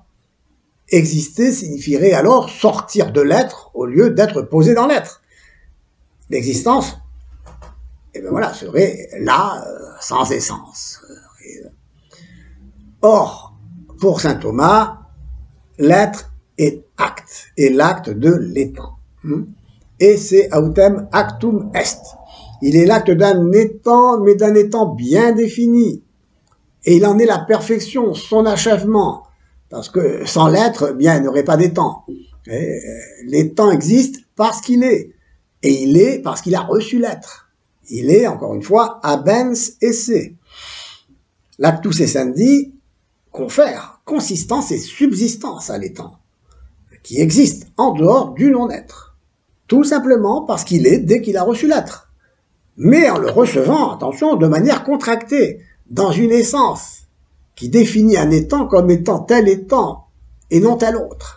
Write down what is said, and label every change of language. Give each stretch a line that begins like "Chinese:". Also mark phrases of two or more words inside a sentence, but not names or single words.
French: Exister signifierait alors sortir de l'être au lieu d'être posé dans l'être. L'existence, eh bien voilà, serait là, sans essence. Or, pour saint Thomas, l'être est acte, et l'acte de l'étant.
Latin: Esse autem actum est.
French: Il est l'acte d'un étant, mais d'un étant bien défini. Et il en est la perfection, son achèvement. Parce que sans l'être, bien, il n'y aurait pas d'étant. L'étant existe parce qu'il est. Et il est parce qu'il a reçu l'être. Il est, encore une fois,
Latin: habens esse.
French: L'
Latin: actus essendi
French: confère consistance et subsistance à l'étant, qui existe en dehors du non-être. Tout simplement parce qu'il est dès qu'il a reçu l'être. Mais en le recevant, attention, de manière contractée, dans une essence qui définit un étant comme étant tel étant et non tel autre.